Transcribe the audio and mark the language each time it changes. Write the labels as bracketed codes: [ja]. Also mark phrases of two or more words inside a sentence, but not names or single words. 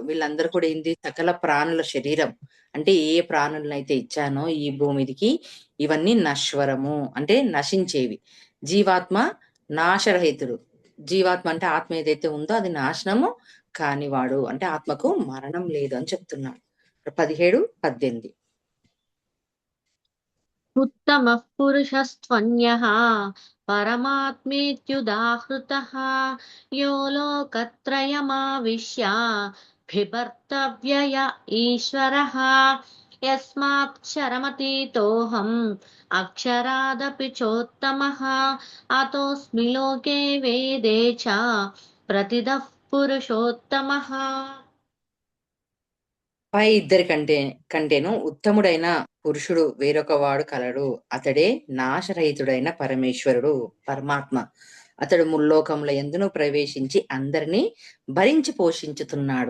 [te] వీళ్ళందరూ కూడా ఏంది, సకల ప్రాణుల శరీరం అంటే ఏ ప్రాణులనైతే ఇచ్చానో ఈ భూమిదికి, ఇవన్నీ నశ్వరము అంటే నశించేవి. జీవాత్మ నాశరహితుడు. జీవాత్మ అంటే ఆత్మ ఏదైతే ఉందో అది నాశనము కానివాడు, అంటే ఆత్మకు మరణం లేదు అని చెప్తున్నాడు. 17, 18. [sa] उत्तमः पुरुषस्त्वन्यः परमात्मेत्युदाहृतः यो लोकत्रयमाविश्य बिभर्तव्यय ईश्वरः यस्माक्षरमतीतोऽहम् अक्षरादपि चोत्तमः अतोऽस्मि लोके वेदे च प्रतितः पुरुषोत्तमः. [te] పై ఇద్దరి కంటేను ఉత్తముడైన పురుషుడు వేరొక వాడు కలడు. అతడే నాశరహితుడైన పరమేశ్వరుడు, పరమాత్మ. అతడు ముల్లోకముల యందును ప్రవేశించి అందరినీ భరించి పోషించుతున్నాడు.